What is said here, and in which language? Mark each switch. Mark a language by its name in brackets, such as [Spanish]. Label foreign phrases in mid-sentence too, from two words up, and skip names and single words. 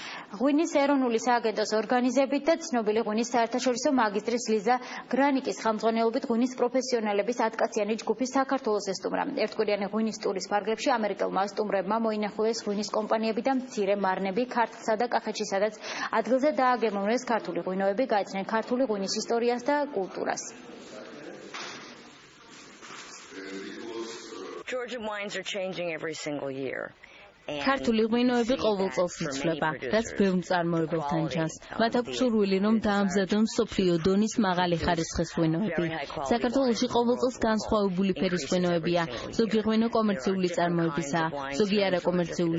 [Georgian] ღვინის ეროვნული სააგენტოს ორგანიზებით და ცნობილი ღვინის საერთაშორისო მაგისტრის ლიზა გრანიკის ხელმძღვანელობით ღვინის პროფესიონალების 10-კაციანი ჯგუფი საქართველოს ესტუმრა. ერთკვირიანი ღვინის ტურის ფარგლებში ამერიკელმა სტუმრებმა მოინახულეს ღვინის კომპანიები და მცირე მარნები ქართლსა და კახეთში, სადაც ადგილზე დააგემოვნეს ქართული ღვინოები, გაეცნენ ქართული ღვინის ისტორიას და კულტურას. [English] Georgia wines are changing every single year. [Georgian] ქართული ღვინოები ყოველ წელს იცვლება, რაც ბევრ მწარმოებელთან ჩანს. მათ აქვს სურვილი, რომ დაამზადონ მსოფლიო დონის მაღალი ხარისხის ღვინოები. საქართველოში ყოველ წელს განსხვავებული ფერის ღვინოებია. ზოგი ღვინო კომერციული წარმოებისაა, ზოგი არაკომერციული.